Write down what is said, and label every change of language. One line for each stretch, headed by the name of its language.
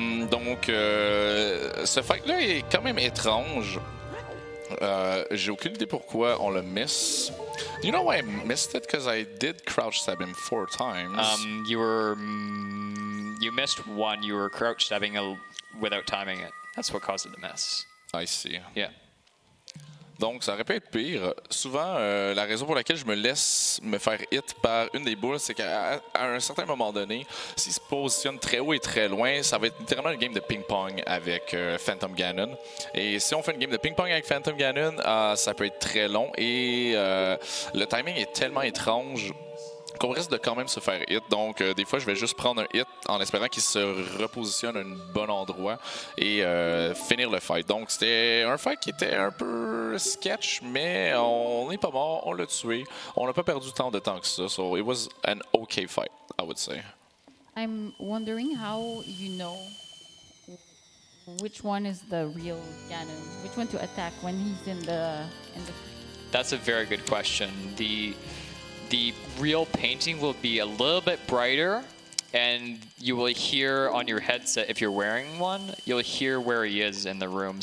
French: Donc, ce fight-là est quand même étrange. J'ai aucune idée pourquoi on le miss.
English: You know why I missed it? Because I did crouch stab him 4 times. You missed 1. You were crouch stabbing without timing it. That's what caused it to miss. I see. Yeah.
French: Donc, ça aurait pu être pire. Souvent, la raison pour laquelle je me laisse me faire hit par une des boules, c'est qu'à un certain moment donné, s'il se positionne très haut et très loin, ça va être littéralement une game de ping-pong avec Phantom Ganon. Et si on fait une game de ping-pong avec Phantom Ganon, ça peut être très long et le timing est tellement étrange qu'on risque de quand même se faire hit. Donc, des fois, je vais juste prendre un hit en espérant qu'il se repositionne à un bon endroit et finir le fight. Donc, c'était un fight qui était un peu sketch, mais on n'est pas mort, on l'a tué. On n'a pas perdu tant de temps que ça.
English: So, it was an okay fight, I would say. I'm wondering how you know which one is the real Ganon, which one to attack when he's in the. That's a very good question. The real painting will be a little bit brighter, and you will hear on your headset, if you're wearing one, you'll hear where he is in the room.